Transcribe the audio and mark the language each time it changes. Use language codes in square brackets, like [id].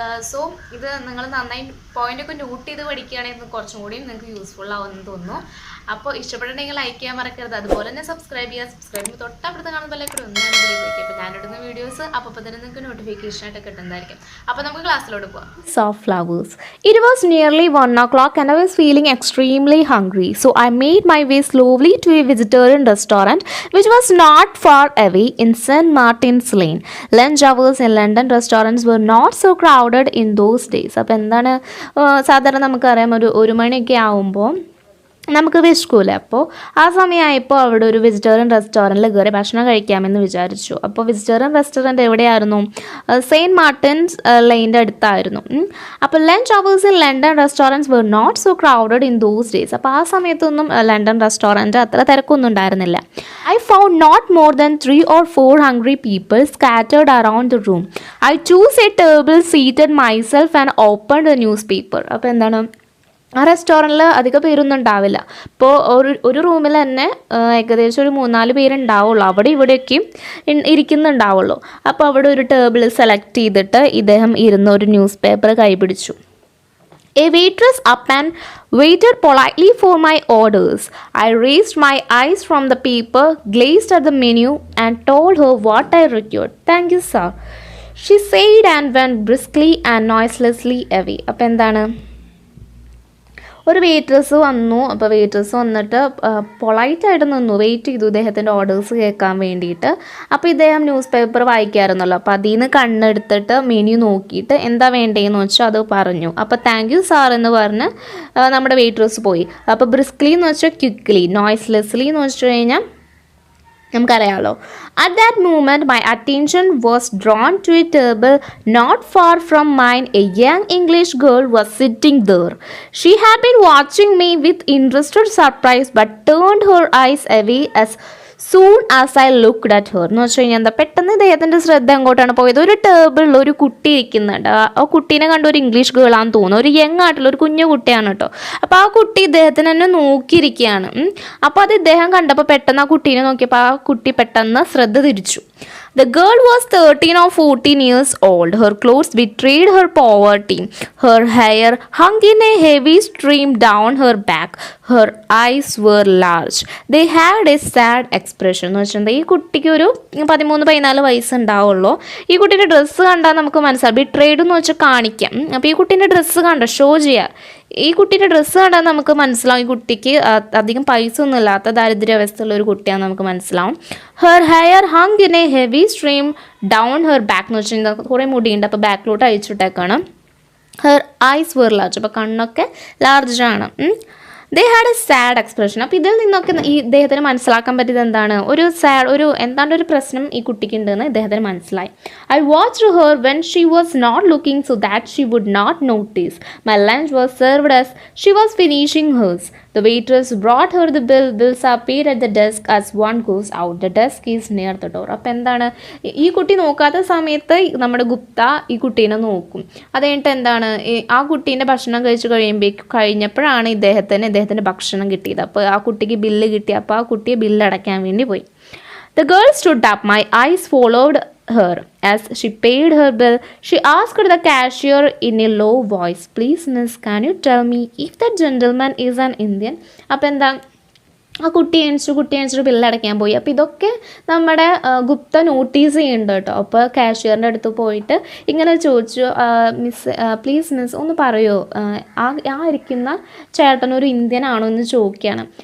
[ml] So ഇത് നിങ്ങൾ നന്നായി പോയിൻ്റൊക്കെ നോട്ട് ചെയ്ത് പഠിക്കുകയാണെങ്കിൽ കുറച്ചും കൂടി നിങ്ങൾക്ക് യൂസ്ഫുൾ ആവുമെന്ന് തോന്നുന്നു. അപ്പോൾ ഇഷ്ടപ്പെട്ടിട്ടുണ്ടെങ്കിൽ ലൈക്ക് ചെയ്യാൻ മറക്കരുത്. അതുപോലെ തന്നെ സബ്സ്ക്രൈബ് ചെയ്യുമ്പോൾ തൊട്ടപ്പുറത്ത് കാണുന്ന ബെല്ലൈക്കൺ ഒന്ന് ഞാനിലേക്ക്. അപ്പോൾ ഞാനിടുന്ന വീഡിയോസ് അപ്പോൾ തന്നെ നിങ്ങൾക്ക് നോട്ടിഫിക്കേഷൻ ആയിട്ട് കിട്ടുന്നതായിരിക്കും. അപ്പോൾ നമുക്ക് ക്ലാസ്സിലോട്ട് പോകാം. [en] Soft flowers. It was nearly 1 o'clock and I was feeling extremely hungry. So I made my way slowly to a vegetarian restaurant which was not far away in St. Martin's Lane. Lunch hours in London restaurants were not so crowded in those days. [ml] അപ്പോൾ എന്താണ് സാധാരണ നമുക്കറിയാം ഒരു മണിയൊക്കെ ആവുമ്പോൾ നമുക്ക് വിശക്കൂല. അപ്പോൾ ആ സമയമായപ്പോൾ അവിടെ ഒരു വെജിറ്റേറിയൻ റെസ്റ്റോറൻറ്റിൽ കയറി ഭക്ഷണം കഴിക്കാമെന്ന് വിചാരിച്ചു. അപ്പോൾ വെജിറ്റേറിയൻ റെസ്റ്റോറൻറ്റ് എവിടെയായിരുന്നു? Saint Martin's ലൈൻ്റെ അടുത്തായിരുന്നു. [en] അപ്പോൾ lunch hours in London restaurants were not so crowded in those days. [ml] അപ്പോൾ ആ സമയത്തൊന്നും ലണ്ടൻ റെസ്റ്റോറൻറ്റ് അത്ര തിരക്കൊന്നും ഉണ്ടായിരുന്നില്ല. [en] I found not more than 3 or 4 hungry people scattered around the room. I chose a table, seated myself and opened the newspaper. [ml] അപ്പോൾ എന്താണ്, ആ റെസ്റ്റോറൻറ്റിൽ അധികം പേരൊന്നും ഉണ്ടാവില്ല. ഇപ്പോൾ ഒരു റൂമിൽ തന്നെ ഏകദേശം ഒരു 3-4 പേരുണ്ടാവുള്ളൂ. അവിടെ ഇവിടെയൊക്കെ ഇരിക്കുന്നുണ്ടാവുള്ളൂ. അപ്പോൾ അവിടെ ഒരു ടേബിൾ സെലക്ട് ചെയ്തിട്ട് ഇദ്ദേഹം ഇരുന്ന് ഒരു ന്യൂസ് പേപ്പർ കൈപിടിച്ചു. [en] A waitress up and waited politely for my orders. I raised my eyes from the paper, gazed at the menu and told her what I required. Thank you, sir, she said and went briskly and noiselessly away. [ml] അപ്പോൾ എന്താണ്, ഒരു waitress വന്നു. അപ്പോൾ waitress വന്നിട്ട് പൊളൈറ്റായിട്ട് നിന്നു, wait ചെയ്തു ഇദ്ദേഹത്തിൻ്റെ orders കേൾക്കാൻ വേണ്ടിയിട്ട്. അപ്പോൾ ഇദ്ദേഹം ന്യൂസ് പേപ്പർ വായിക്കാമായിരുന്നല്ലോ. അപ്പോൾ അതിൽ നിന്ന് കണ്ണെടുത്തിട്ട് മെനു നോക്കിയിട്ട് എന്താ വേണ്ടതെന്ന് വെച്ചാൽ അത് പറഞ്ഞു. അപ്പോൾ [en] thank you sir [ml] എന്ന് പറഞ്ഞ് നമ്മുടെ വെയിറ്റ്രസ് പോയി. അപ്പോൾ ബ്രിസ്ക്ലി എന്ന് വെച്ചാൽ ക്വിക്ക്ലി, നോയ്സ്ലെസ്ലി എന്ന് വെച്ച് കഴിഞ്ഞാൽ നമുക്കറിയാമല്ലോ. [en] At that moment my attention was drawn to a table not far from mine. A young English girl was sitting there. She had been watching me with interested surprise but turned her eyes away as soon as I looked at her. [ml] എന്ന് വെച്ച് കഴിഞ്ഞാൽ എന്താ, പെട്ടെന്ന് ഇദ്ദേഹത്തിൻ്റെ ശ്രദ്ധ എങ്ങോട്ടാണ് പോയത്? ഒരു ടേബിളിൽ ഒരു കുട്ടി ഇരിക്കുന്നുണ്ട്. ആ കുട്ടീനെ കണ്ട ഒരു ഇംഗ്ലീഷ് ഗേളാന്ന് തോന്നുന്നു, ഒരു യങ് ആയിട്ടുള്ള ഒരു കുഞ്ഞു കുട്ടിയാണ് കേട്ടോ. അപ്പോൾ ആ കുട്ടി ഇദ്ദേഹത്തിന് തന്നെ നോക്കിയിരിക്കുകയാണ്. അപ്പോൾ അത് ഇദ്ദേഹം കണ്ടപ്പോൾ പെട്ടെന്ന് ആ കുട്ടീനെ നോക്കിയപ്പോൾ ആ കുട്ടി പെട്ടെന്ന് ശ്രദ്ധ തിരിച്ചു. [en] The girl was 13 or 14 years old. Her clothes betrayed her poverty. Her hair hung in a heavy stream down her back. Her eyes were large. They had a sad expression. [ml] എന്ന് വെച്ചിട്ടുണ്ടെങ്കിൽ ഈ കുട്ടിക്ക് ഒരു 13-14 വയസ്സുണ്ടാവുള്ളൂ. ഈ കുട്ടീൻ്റെ ഡ്രസ്സ് കണ്ടാൽ നമുക്ക് മനസ്സിലാവും. ബിട്രേഡ് എന്ന് വെച്ചാൽ കാണിക്കാം. അപ്പോൾ ഈ കുട്ടീൻ്റെ ഡ്രസ്സ് കണ്ടോ, ഷോ ചെയ്യുക. ഈ കുട്ടീൻ്റെ ഡ്രസ്സ് കണ്ടാൽ നമുക്ക് മനസ്സിലാവും ഈ കുട്ടിക്ക് അധികം പൈസ ഒന്നും ഇല്ലാത്ത ദാരിദ്ര്യാവസ്ഥയുള്ള ഒരു കുട്ടിയാണെന്ന് നമുക്ക് മനസ്സിലാവും. [en] her hair hung in a heavy stream down her back [ml] എന്ന് വെച്ച് കഴിഞ്ഞാൽ കുറേ മുടിയുണ്ട്, അപ്പോൾ ബാക്കിലോട്ട് അയച്ചിട്ടേക്കാണ്. [en] her eyes were large, [ml] അപ്പോൾ കണ്ണൊക്കെ ലാർജാണ്. [en] They had a sad expression. [ml] അപ്പോൾ ഇതിൽ നിന്നൊക്കെ ഈ ഇദ്ദേഹത്തിന് മനസ്സിലാക്കാൻ പറ്റിയത് എന്താണ്, എന്താണ്ട് ഒരു പ്രശ്നം ഈ കുട്ടിക്ക് ഉണ്ടെന്ന് ഇദ്ദേഹത്തിന് മനസ്സിലായി. [en] I watched her when she was not looking so that she would not notice. My lunch was served as she was finishing hers. The waitress brought her the bill. Bills are paid at the desk as one goes out. The desk is near the door. [ml] അപ്പോൾ എന്താണ്, ഈ കുട്ടി നോക്കാത്ത സമയത്ത് നമ്മുടെ ഗുപ്ത ഈ കുട്ടീനെ നോക്കും. അത് കഴിഞ്ഞിട്ട് എന്താണ്, ആ കുട്ടീൻ്റെ ഭക്ഷണം കഴിഞ്ഞപ്പോഴാണ് ഇദ്ദേഹത്തിൻ്റെ ഭക്ഷണം കിട്ടിയത്. അപ്പോൾ ആ കുട്ടിക്ക് ബില്ല് കിട്ടി. അപ്പോൾ ആ കുട്ടിയെ ബില്ല് അടയ്ക്കാൻ വേണ്ടി പോയി. [en] The girl stood up. My eyes followed her as she paid her bill. She asked the cashier in a low voice, please miss, can you tell me if that gentleman is an Indian? [ml] അപ്പോൾ എന്താ, ആ കുട്ടി എണിച്ചു ബില്ലടയ്ക്കാൻ പോയി. അപ്പോൾ ഇതൊക്കെ നമ്മുടെ Gupta notice ചെയ്യുന്നുണ്ട് കേട്ടോ. അപ്പോൾ കാഷ്യറിൻ്റെ അടുത്ത് പോയിട്ട് ഇങ്ങനെ ചോദിച്ചു, [en] please miss [ml] ഒന്ന് പറയുമോ, ആ ഇരിക്കുന്ന ചേട്ടൻ ഒരു ഇന്ത്യൻ ആണോ എന്ന് ചോദിക്കുകയാണ്.